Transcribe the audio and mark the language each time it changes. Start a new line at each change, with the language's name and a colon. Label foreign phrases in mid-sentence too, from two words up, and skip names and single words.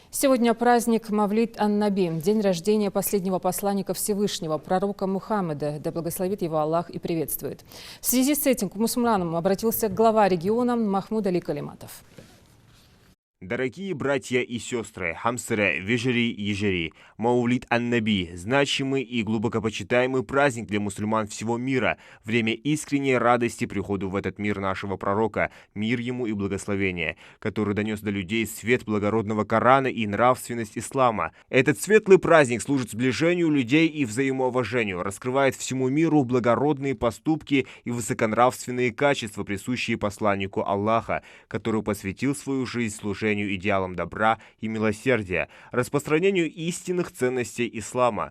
Russian: Сегодня праздник Мавлид ан-Наби, день рождения последнего посланника Всевышнего, пророка Мухаммеда, да благословит его Аллах и приветствует. В связи с этим к мусульманам обратился глава региона Махмуд Али Калиматов. Дорогие братья и сестры,
Ingush: хамсыры, вежери, ежери,
Russian: Маулид ан-Наби – значимый и глубоко почитаемый праздник для мусульман всего мира, время искренней радости приходу в этот мир нашего пророка, мир ему и благословение, который донес до людей свет благородного Корана и нравственность ислама. Этот светлый праздник служит сближению людей и взаимоуважению, раскрывает всему миру благородные поступки и высоконравственные качества, присущие посланнику Аллаха, который посвятил свою жизнь служению идеалам добра и милосердия, распространению истинных ценностей ислама.